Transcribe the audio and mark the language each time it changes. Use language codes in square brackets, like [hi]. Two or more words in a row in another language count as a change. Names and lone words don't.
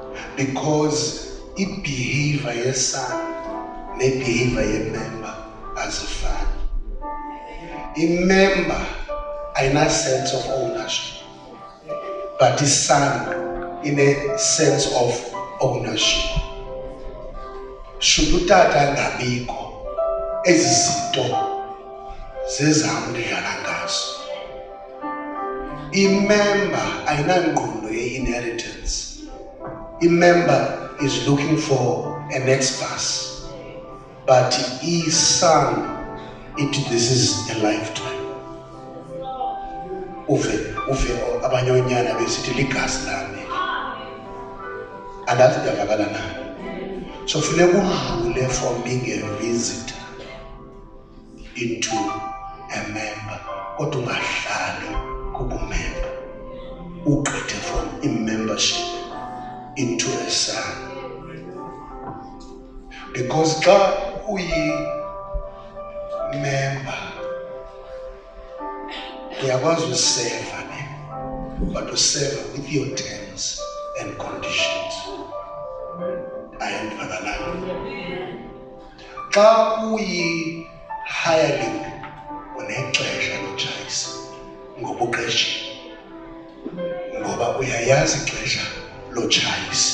[xh] because i-behavior yeson ne-behavior ye-member azifani. I-member ayina- [en] sense of ownership, [xh] but i-son ine- [en] sense of ownership. [xh] Should utata angabikho, ezi zinto zezam ndidlala ngazo. I-member ayinangqondo ye-inheritance. [en] I-member is looking for a next pass, but i-son, this is a lifetime. [xh] Uve abanye onyana besithi ligazi lami. Andazi ndiyavakala na. So funeka udlule [en] from being a visitor into a member. [xh] Kodwa ungahlali kubumember. Ugqithe from i-membership [en] into a son. [xh] Because xa uyi-member uyakwazi useva ne, but useva [en] with your terms and conditions. [xh] Ayandivakalayo. Xa uyi-hireling unexesha lotshayisa ngoba uqeshiwe, ngoba uyayazi ixesha lotshayisa.